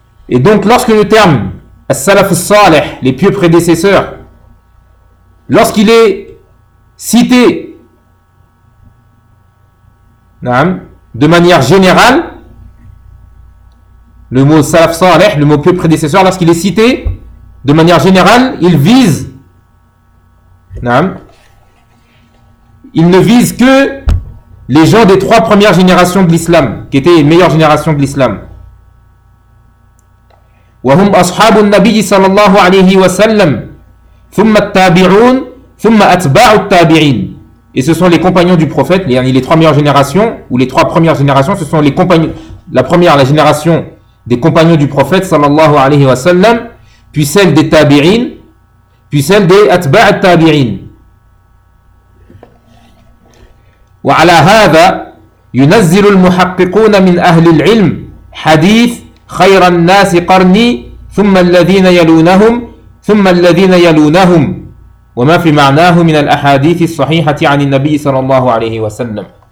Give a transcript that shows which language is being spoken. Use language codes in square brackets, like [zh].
[fr] Et donc lorsque le terme as-salaf as-salih, les pieux prédécesseurs, lorsqu'il est cité de manière générale, le mot salaf salih, le mot pieux prédécesseur, lorsqu'il est cité de manière générale, il ne vise que les gens des trois premières générations de l'islam, qui étaient les meilleures générations de l'islam. [ar] وهم أصحاب النبي صلى الله عليه وسلم ثم التابعون ثم أتباع التابعين. [fr] Et ce sont les compagnons du prophète, les trois premières générations, ce sont les compagnons, la génération des compagnons du prophète sallallahu alayhi wa sallam, puis celle des tabi'in, puis celle des atba'at tabi'in. [ar] وعلى هذا ينزل المحققون من أهل العلم حديث خير الناس قرني ثم الذين يلونهم ثم الذين يلونهم وما في معناه من الأحاديث الصحيحة عن النبي صلى الله عليه وسلم.